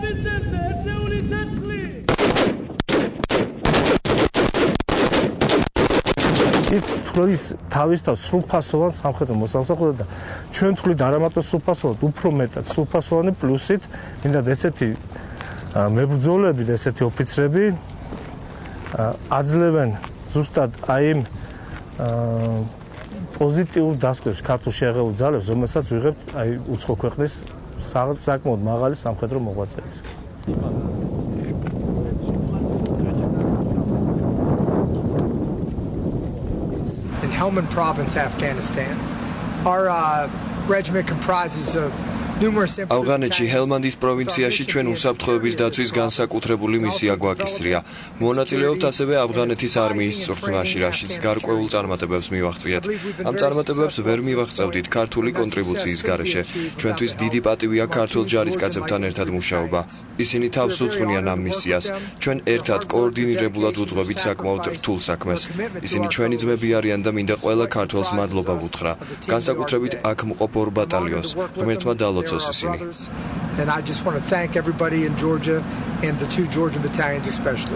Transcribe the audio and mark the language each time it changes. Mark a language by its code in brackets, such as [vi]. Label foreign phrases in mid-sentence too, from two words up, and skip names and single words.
[ka] ის თვლის თავის სრულფასოვან სამხედრო მოსამსახურე და ჩვენ თვლით არა მარტო სრულფასოვან, უფრო მეტად სრულფასოვანი პლუსით, მინდა ესეთი მებრძოლები და ესეთი ოფიცრები აძლევენ ზუსტად აი იმ პოზიტიურ დასკვებს ქართულში აღებულ ძალებს, რომელსაც ვიღებთ აი უცხო ქვეყნის საკმაოდ მაღალი სამხედრო მოღვაწეებისგან. [en] In Helmand Province, Afghanistan, our regiment comprises of [ka] ავღანეთში ჰელმანდის პროვინციაში ჩვენ უსაფრთხოების დაცვის განსაკუთრებული მისია გვაკისრია. მონაწილეობთ ასევე ავღანეთის არმიის წვრთნაში, რაშიც გარკვეულ წარმატებებს მივაღწიეთ. ამ წარმატებებს ვერ მივაღწევდით ქართული კონტრიბუციის გარეშე. ჩვენთვის დიდი პატივია ქართულ ჯარისკაცებთან ერთად მუშაობა. ისინი თავს უძღვნიან ამ მისიას. ჩვენ ერთად კოორდინირებულად უძღვებით საკმაოდ რთულ საქმეს. ისინი ჩვენი ძმები არიან და მინდა ყველა ქართველს მადლობა ვუთხრა. განსაკუთრებით აქ მყოფ 2 ბატალიონს, ღმერთმა დალოცოს. [en] And I just want to thank everybody in Georgia and the 2 Georgian battalions especially.